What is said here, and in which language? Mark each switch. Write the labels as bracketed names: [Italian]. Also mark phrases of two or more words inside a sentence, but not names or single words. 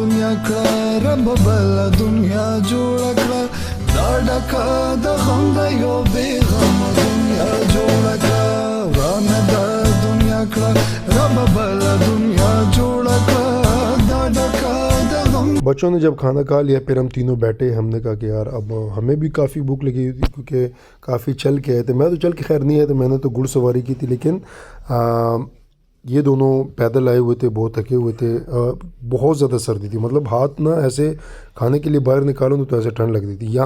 [Pashto] کړه رب بل دنیا جوړ کړه دا ډکه د غم د یو بیغم دنیا جوړ کړه ورانه د دنیا کړه رب بل دنیا جوړ کړه دا ډکه د غم. [Hindi] बच्चों ने जब खाना खा लिया फिर हम तीनों बैठे, हमने कहा कि यार अब हमें भी काफ़ी भूख लगी हुई थी क्योंकि काफ़ी चल के आए थे. मैं तो चल के खैर नहीं आया था, मैंने तो घुड़सवारी की थी, लेकिन ये दोनों पैदल आए हुए थे, बहुत थके हुए थे. बहुत ज़्यादा सर्दी थी, मतलब हाथ ना ऐसे खाने के लिए बाहर निकालो तो ऐसे ठंड लगती थी.